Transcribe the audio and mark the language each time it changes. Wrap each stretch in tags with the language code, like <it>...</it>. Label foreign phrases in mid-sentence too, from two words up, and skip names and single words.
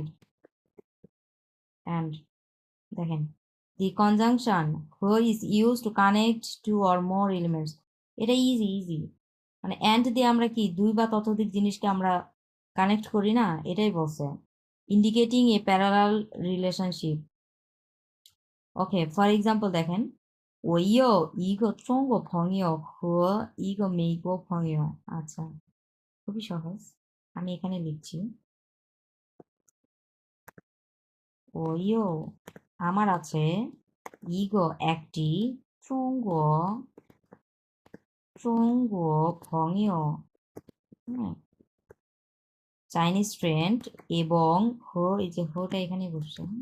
<en>অ্যান্ড দেখেন, the conjunction he is use to connect two or more elements.</en> <bn>এটা</bn> <en>easy easy.</en> <bn>মানে অ্যান্ড দিয়ে আমরা কি দুই বা ততোধিক জিনিসকে আমরা কানেক্ট করি না, এটাই বলছে।</bn> <en>indicating a parallel relationship. ওকে, for example দেখেন,</en> <zh>我有一个中国朋友和一个美国朋友。</zh> <bn>আচ্ছা, খুবই সহজ। আমি এখানে লিখছি,</bn> <zh>我有</zh> <bn>আমার আছে, ইগো একটি, চঙ্গ</bn> <zh>中国朋友,</zh> <bn>হ্যাঁ,</bn> <en>Chinese friend</en> <bn>এবং এই যে হোটা এখানে বসছে</bn>